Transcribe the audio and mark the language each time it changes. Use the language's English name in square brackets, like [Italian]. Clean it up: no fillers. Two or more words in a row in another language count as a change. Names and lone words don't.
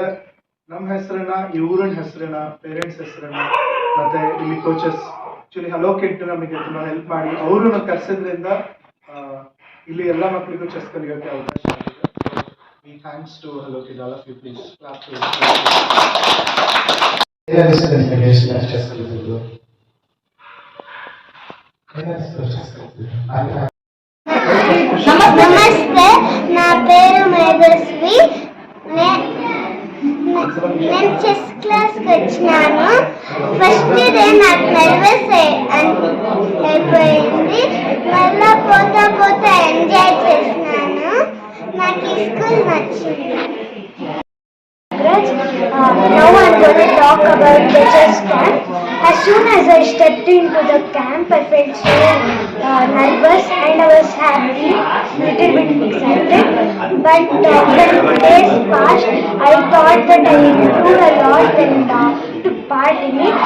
[Kannada] ನಮ್ಮ ಹೆಸರನ್ನ, ಈ ಊರಿನ ಹೆಸರನ್ನ, ಪೇರೆಂಟ್ಸ್ ಹೆಸರನ್ನ, ಮತ್ತೆ ಇಲ್ಲಿ [English] coaches actually [Kannada] ಹಲೋ ಕಿಡ್ ನಮಗೆ ತುಂಬಾ ಹೆಲ್ಪ್ ಮಾಡಿ ಅವರು ಕರ್ಸಿದ್ರಿಂದ ಇಲ್ಲಿ ಎಲ್ಲ ಮಕ್ಕಳಿಗೂ ಚೆಸ್ ಕಲಿಯೋಕೆ ಅವಕಾಶ ಆಗಿದೆ. [English] thanks to Hello Kid, all of you please clap too. [Kannada] ಚೆಸ್ ಕಲಿತಿದ್ದು ನಮಸ್ತೆ, [Telugu] నా పేరు మేఘశ్రీ. నేను [English] chess classకి [Telugu] వచ్చినాను. [English] first day [Telugu] నాకు నర్వస్ అయిపోయింది, మళ్ళీ పోతా పోతా ఎంజాయ్ చేసినాను. నాకు ఈ స్కూల్ నచ్చింది. [English] Now I'm going to talk about the chess camp. As soon as I stepped into the camp, I felt so nervous and I was happy, little bit excited. But when days passed, I thought that I improved a lot and took part in it.